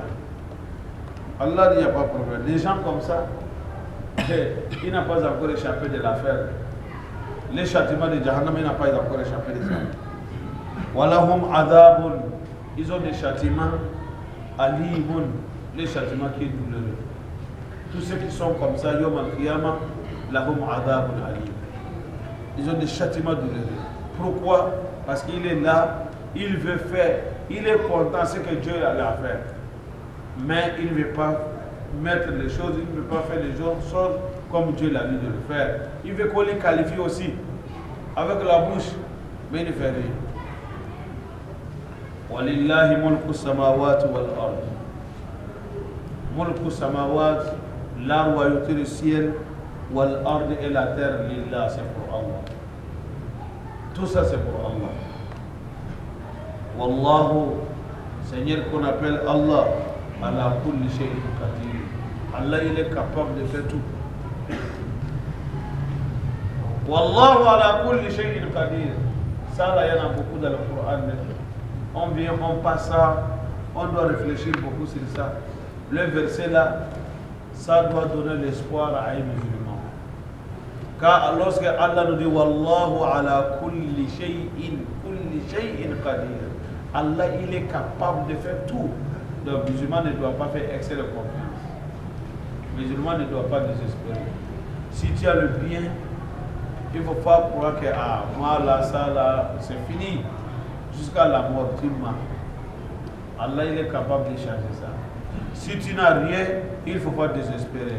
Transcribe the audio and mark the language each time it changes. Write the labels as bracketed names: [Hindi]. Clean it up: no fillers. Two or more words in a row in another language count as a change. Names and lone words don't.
[French] Allah dit, il n'y a pas de problème. Des gens comme ça, il n'a pas encore échappé de l'affaire. Les châtiments de Jahannam, il n'a pas encore échappé de ça. [Arabic] ولهم عذاب. [French] Ils ont des châtiments alimun. Les châtiments qui est douloureux. Tous ceux qui sont comme ça, [Arabic] يوم القيامة لهم عذاب أليم. [French] Ils ont des châtiments douloureux. Pourquoi? Parce qu'il est là, il veut faire, il est content de ce que Dieu a à faire. Mais il ne veut pas mettre les choses, il ne veut pas faire les choses comme Dieu l'a dit de le faire. Il veut qu'on les qualifie aussi, avec la bouche, mais il ne fait rien. [Arabic] ولله ملك السماوات والأرض. ملك السماوات, [French] la royauté du ciel, [Arabic] والأرض [French] et la terre, lillah, c'est pour Allah. Tout ça c'est pour Allah. Wallahu, Seigneur qu'on appelle Allah, [Arabic] على كل شيء قدير. [French] Allah il est capable de faire tout. [Arabic] والله على كل شيء قدير. [French] Ça là il y en a beaucoup dans le Coran. On vient, on passe ça, on doit réfléchir beaucoup sur ça. Le verset là, ça doit donner l'espoir à un musulman. Car lorsque Allah nous dit [Arabic] والله على كل شيء قدير, [French] Allah il est capable de faire tout. Donc le musulman ne doit pas faire excès de confiance. Le musulman ne doit pas désespérer. Si tu as le bien, il ne faut pas croire que moi là, ça là, c'est fini. Jusqu'à la mort, tu mens. Allah il est capable de changer ça. Si tu n'as rien, il ne faut pas désespérer.